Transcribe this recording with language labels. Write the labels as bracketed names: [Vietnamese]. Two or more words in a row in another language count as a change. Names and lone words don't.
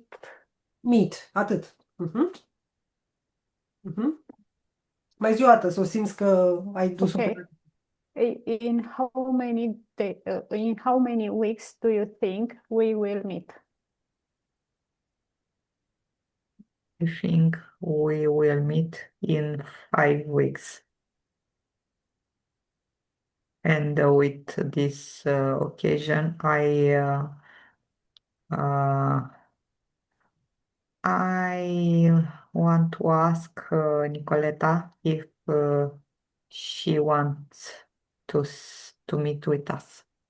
[English] Meet, [Romanian] atât. Mhm, mhm. Mai zi o dată, să o simți că ai dus-o Okay. pe... [English] In how many weeks do you think we will meet? I think we will meet in 5 weeks. And with this occasion, uh, I want to ask Nicoleta if she wants to meet with us.